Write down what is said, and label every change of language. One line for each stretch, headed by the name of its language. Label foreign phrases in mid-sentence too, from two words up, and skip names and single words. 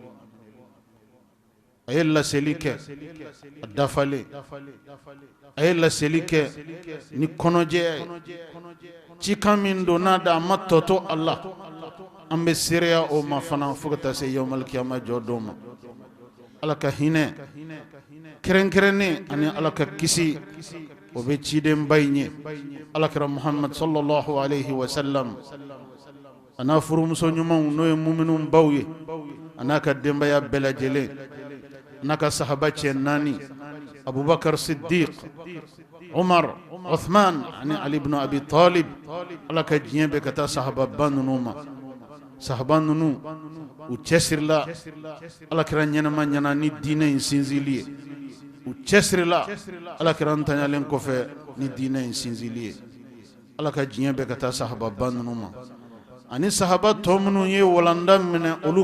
Bambara: a ye laseli kɛ a dafalen a ye laseli kɛ ni kɔnɔjɛya ye cikan min don n'a da a ma tɔto a la an bɛ seereya o ma fana fo ka taa se
Arabic: يوم القيامة
Bambara: jɔ don ma ala ka hinɛ kɛrɛnkɛrɛnnen ani ala ka kisi o bɛ cidenba in ye alakira muhammad
Arabic: صلى الله عليه وسلم
Bambara: a n'a furumuso ɲumanw n'o ye muminun baw ye a n'a ka denbaya bɛɛ lajɛlen n'a ka sahaba cɛ 4 abubakar siddiq umar uthman ani ali ibn abi talib ala ka diɲɛ bɛ ka taa sahababa ninnu ma sahaba ninnu u cɛsirila alakira ɲɛnama ɲɛna ni diinɛ in sinzili ye u cɛsirila alakira ntanyalen kɔfɛ ni diinɛ in sinzili ye ala ka diɲɛ bɛ ka taa sahababa ninnu ma ani sahaba tɔ minnu ye walanda minɛ olu